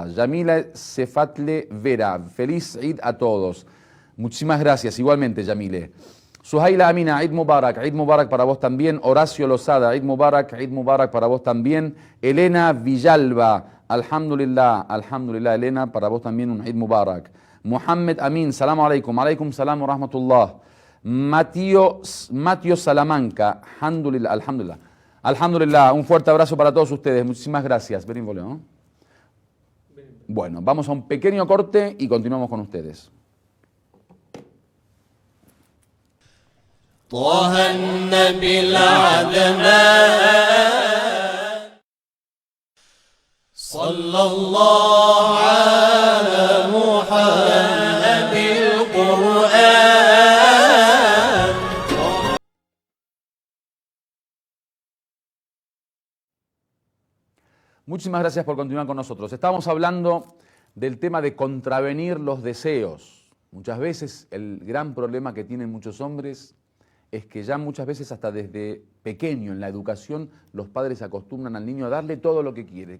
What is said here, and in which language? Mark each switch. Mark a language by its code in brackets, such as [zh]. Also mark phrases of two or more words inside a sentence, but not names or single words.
[es] Yamila Cefatle Vera, feliz Eid a todos. Muchísimas gracias, igualmente, Yamile. Suhaila Amina, [ar] عيد مبارك [es] para vos también. Horacio Lozada, [ar] عيد مبارك [es] para vos también. Elena Villalba, Alhamdulillah, Elena, para vos también un [ar] عيد مبارك. Mohammed Amin, سلام عليكم سلام ورحمة الله. [es] Matio Salamanca, Alhamdulillah, un fuerte abrazo para todos ustedes, muchísimas gracias. ¿No? Bueno, vamos a un pequeño corte y continuamos con ustedes. [ar] طه النبي العدنان صلى الله على محمد القرآن. [es] Muchísimas gracias por continuar con nosotros. Estamos hablando del tema de contravenir los deseos. Muchas veces el gran problema que tienen muchos hombres es que ya muchas veces hasta desde pequeño en la educación los padres acostumbran al niño a darle todo lo que quiere.